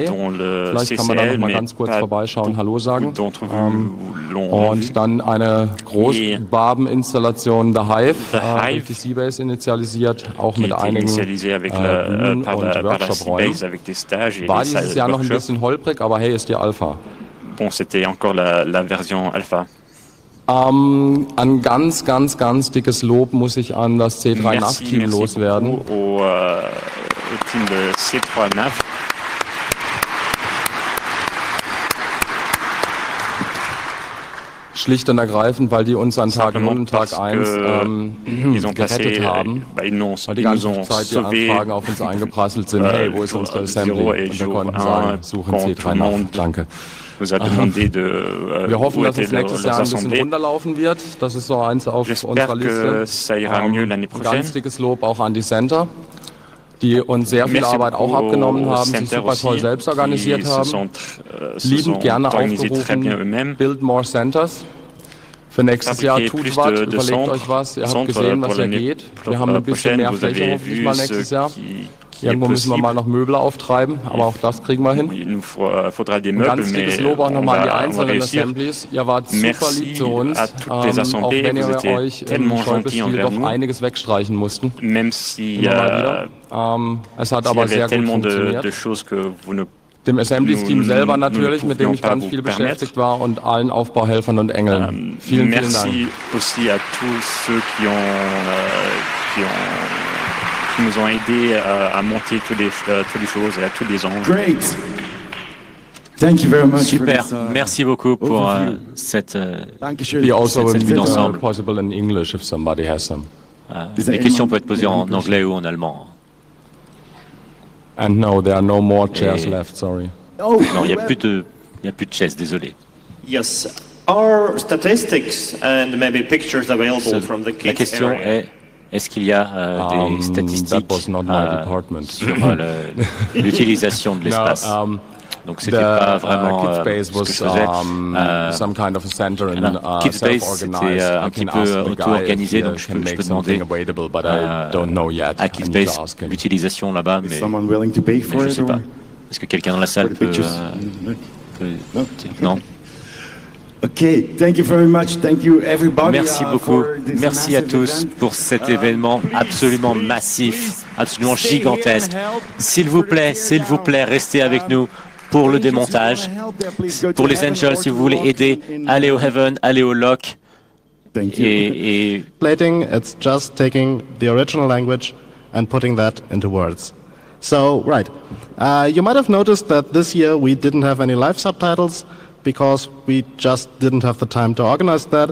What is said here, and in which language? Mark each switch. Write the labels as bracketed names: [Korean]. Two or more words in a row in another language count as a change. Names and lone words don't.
[German] Vielleicht kann man da noch mal ganz kurz vorbeischauen, Hallo sagen. Und dann eine Großbarbeninstallation, The Hive, durch die Seabase initialisiert, auch mit einigen Bühnen und Workshop-Räumen. War dieses Jahr noch ein bisschen holprig, aber hey, ist die Alpha. [French] Bon, c'était encore la version Alpha. [German] Ein ganz dickes Lob muss ich an das C3 NAV-Team loswerden. [French] Team de C3 NAV. [German] Schlicht und ergreifend, weil die uns an Tag 0 und Tag 1 gerettet haben. Weil die ganze Zeit die Anfragen auf uns eingeprasselt sind. Hey, wo ist unsere Assembly? Und wir konnten sagen, suchen C3 NAV. Danke. [French] nous a demandé de [German] Wir hoffen, [French] où [German] dass es [French] étaient [German] nächstes Jahr [French] leurs [German] ein bisschen [French] assemblées. [German] runder laufen wird. Das ist so eins auf unserer [French] J'espère que [German] Liste. [French] ça ira mieux l'année prochaine. [German] Ganz dickes Lob auch an die Center, die uns sehr viel [French] Merci [German] Arbeit auch [French] beaucoup [German] abgenommen [French] aux [German] haben, sich [French] Center [German] super toll [French] aussi, [German] selbst organisiert [French] qui se [German] haben. [French] se [German] Liebend [French] sont [German] gerne [French] organisés très bien [German] aufgerufen, [French] eux-mêmes. [English] Build More Centers. [German] Für nächstes Jahr [French] Fabriquer [German] tut [French] plus [German] was, [French] de [German] überlegt [French] centres, [German] euch was. Ihr habt centres gesehen, was [French] pour [German] hier [French] l'année [German] geht. Wir haben ein bisschen [French] prochaine. [German] mehr [French] Vous [German] Fläche [French] avez [German] hoffentlich [French] vu [German] mal [French] ce [German] nächstes Jahr. [French] qui [German] Irgendwo [French] est [German] müssen wir mal [French] possible. [German] noch Möbel auftreiben, aber auch das kriegen wir hin. [French] Il nous faudra des [German] Ein [French] Meubles, [German] ganz dickes [French] mais [German] Lob auch [French] on [German] nochmal an die [French] va [German] einzelnen [French] réussir. [German] Assemblies. Ihr wart super [French] Merci [German] lieb zu uns, [French] à toutes les [German] auch [French] assemblées. [German] wenn [French] Vous [German] ihr [French] étiez [German] euch im [French] tellement gentils [German] Schäuble-Stil [French] envers [German] doch [French] nous. [German] einiges wegstreichen mussten. [French] Même si [German] Immer mal wieder. Es hat [French] s'il y [German] aber [French] avait [German] sehr gut [French] tellement de [German] funktioniert. [French] choses que vous ne [German] Dem Assemblies-Team [French] nous [German] selber [French] ne [German] natürlich, mit dem ich [French] pouvions [German] ganz [French] pas [German] viel [French] vous permettre. [German] beschäftigt war, und allen Aufbauhelfern und Engeln. Vielen, vielen Dank. [French] Merci aussi à tous ceux qui nous ont aidés à monter toutes les choses et à tous les anges. [English] Great. Thank you very much. [French] Super, [English] for this, [French] merci beaucoup pour [English] overview. [French] cette [German] Dankeschön. [English] We also [French] cette vue [English] will [French] d'ensemble. [English] possible in English if somebody has some. [French] Les questions peuvent être posées en anglais ou en allemand. [English] And no, there are no more chairs [French] Et- [English] left, sorry. Oh, [French] Non, il n'y a plus de chaises, désolé. [English] Yes. Are statistics and maybe pictures available from the [French] La [English] kids [French] question [English] area? [French] est-ce qu'il y a des statistiques [English] That was not my department. [French] sur l'utilisation de l'espace? Donc c'était pas vraiment [English] Kidspace [French] ce que je [English] was [French] faisais. [English] some kind of a center and [French] Kidspace, [English] self-organized. [French] c'était un [English] I [French] petit [English] can [French] peu [English] ask the guy [French] auto-organisé, [English] if he [French] donc je [English] can [French] peux [English] make [French] demander [English] something available, but I don't know yet. [French] à [English] I need to [French] Kidspace [English] ask him. [French] l'utilisation là-bas, [English] is [French] mais [English] someone willing to pay for [French] je [English] it? [French] sais pas. Est-ce que quelqu'un dans la salle [English] For the [French] peut... [English] pictures? [French] Non. [English] Okay, thank you very much. Thank you everybody. [French] Merci beaucoup. [English] for this [French] Merci à [English] massive [French] tous [English] event. [French] pour cet événement absolument massif, absolument gigantesque. S'il vous plaît, restez avec nous pour le démontage. Pour les Angels, si vous voulez aider, allez au Heaven, allez au Lock. [English] Thank you. [French] Et [English] Translating, it's just taking the original language and putting that into words. So, right. You might have noticed that this year we didn't have any live subtitles because we just didn't have the time to organize that.